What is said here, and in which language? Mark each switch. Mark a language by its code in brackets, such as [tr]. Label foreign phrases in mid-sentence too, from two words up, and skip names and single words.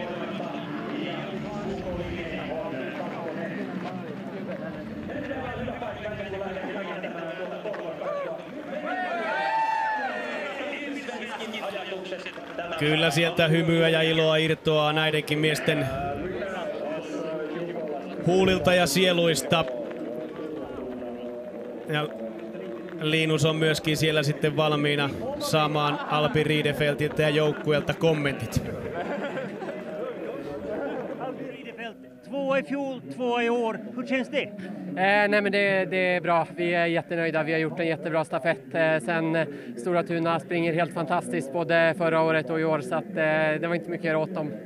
[fi] Kyllä sieltä hymyä ja iloa irtoaa näidenkin miesten huulilta ja sieluista. Ja Linus on myöskin siellä sitten valmiina saamaan Albin Riedefeltiltä ja joukkueelta kommentit. [sv] Tvåa i fjol, tvåa i år. Hur känns det? Nej men det är bra. Vi är jättenöjda. Vi har gjort en jättebra stafett. Sen Stora Tuna springer helt fantastiskt både förra året och i år så att det var inte mycket att göra åt dem.